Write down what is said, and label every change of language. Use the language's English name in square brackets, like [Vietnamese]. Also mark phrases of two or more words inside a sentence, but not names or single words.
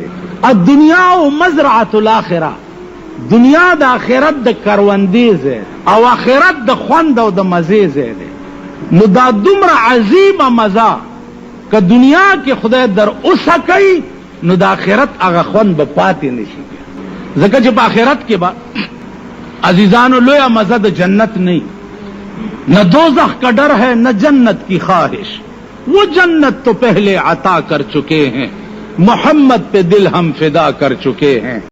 [Arabic] الدنیا او مزرعة الاخره, [Pashto] دنیا د آخرت د کروندې ځای او آخرت د خوند او د مزې ځای دی. نو دا دومره عظیمه مزه که دنیا کې خدای در اوسه کوي, نو د آخرت هغه خوند به پاتې نشي. ځکه چې په آخرت کې به عزیزانو لویه مزه د جنت [Urdu] نہیں, نہ دوزخ کا ڈر ہے نہ جنت کی خواہش, وہ جنت تو پہلے عطا کر چکے ہیں, محمد پہ دل ہم فدا کر چکے ہیں.